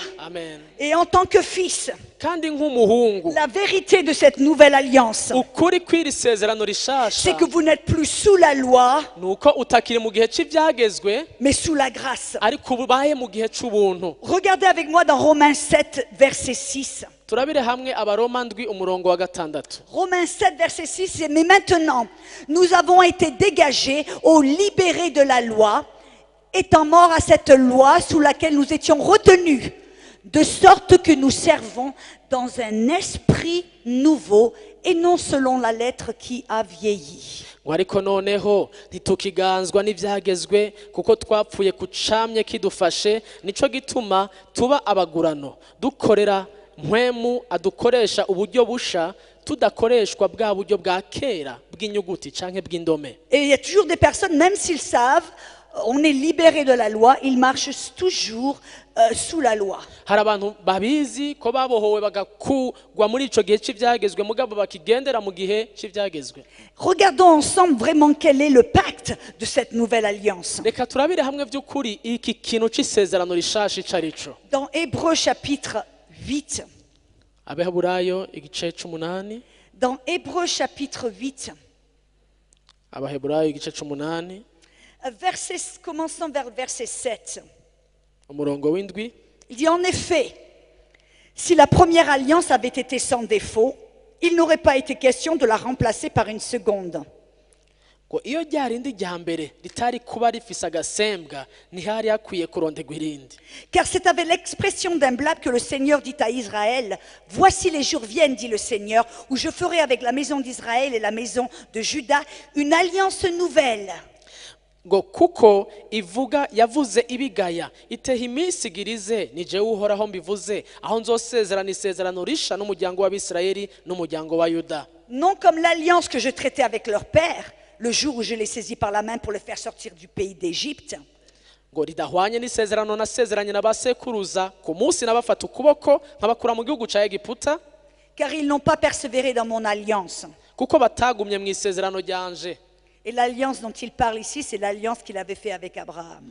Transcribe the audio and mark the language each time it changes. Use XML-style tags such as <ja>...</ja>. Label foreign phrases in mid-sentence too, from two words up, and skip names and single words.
<fr>amen. Et en tant que fils,</fr> <rn>kandi nk'umuhungu</rn> <fr>la vérité de cette nouvelle alliance,</fr> <rn>ukuri kw'iri sezerano</rn> <fr>c'est</fr> <rn>rishasha</rn> <fr>que vous n'êtes plus sous la loi,</fr> <rn>ni uko utakiri mu gihe cy'ibyagezwe</rn> <fr>mais sous la grâce.</fr> <rn>ariko ubaye mu gihe cy'ubuntu.</rn> <fr>Regardez avec moi dans Romains 7, verset 6.</fr> <rn>turabire hamwe abaroma ndwi umurongo wa 6.</rn> <fr>Romains 7, verset 6, mais maintenant, nous avons été dégagés aux libérés de la loi, étant morts à cette loi sous laquelle nous étions retenus, de sorte que nous servons dans un esprit nouveau et non selon la lettre qui a vieilli.</fr> <rn>ngo ariko noneho ntitukiganzwa n'ibyagezwe kuko twapfuye ku camye kidufashe, nico gituma tuba abagurano dukorera mpwemu adukoresha uburyo busha tudakoreshwa bwa buryo bwa kera bw'inyuguti canke bw'indome.</rn> <fr>Et il y a toujours des personnes, même s'ils savent, on est libérés de la loi, ils marchent toujours sous la loi.</fr> <rn>hari abantu babizi ko babohowe bagakugwa muri ico gihe cy'ibyagezwe mugabo bakigendera mu gihe cy'ibyagezwe.</rn> <fr>Regardons ensemble vraiment quel est le pacte de cette nouvelle alliance.</fr> <rn>reka turabire hamwe by'ukuri iki kintu c'isezerano rishasha ico arico.</rn> <fr>Dans Hébreux chapitre 8,</fr> <rn>abaheburayo igice c'8.</rn> <fr>dans Hébreux chapitre 8,</fr> <rn>abaheburayo igice c'8</rn> <fr>commençons vers verset 7.</fr> <rn>umurongo w'indwi.</rn> <fr>Il dit en effet, si la première alliance avait été sans défaut, il n'aurait pas été question de la remplacer par une seconde.</fr> <rn>ngo iyo rya rindi rya mbere ritari kuba rifise agasembwa ntihari hakwiye kurondegwa irindi.</rn> <fr>Car c'est avec l'expression d'un blâme que le Seigneur dit à Israël, voici les jours viennent, dit le Seigneur, où je ferai avec la maison d'Israël et la maison de Juda une alliance nouvelle.</fr> <rn>ngo kuko ivuga yavuze ibigaya iteha iminsi igirize ni jewe uhoraho mbivuze aho nzosezerana isezerano risha n'umuryango w'Abisirayeli n'umuryango wa Yuda.</rn> <fr>Non comme l'alliance que je traitais avec leur père, le jour où je les saisis par la main pour les faire sortir du pays d'Égypte.</fr> <rn>ngo ridahwanye n'isezerano nasezeranye n'abasekuruza ku munsi nabafata ukuboko nkabakura mu gihugu ca Egiputa,</rn> <fr>Car ils n'ont pas persévéré dans mon alliance.</fr> <rn>kuko batagumye mu isezerano ryanje.</rn> <fr>Et l'alliance dont il parle ici, c'est l'alliance qu'il avait fait avec Abraham.</fr>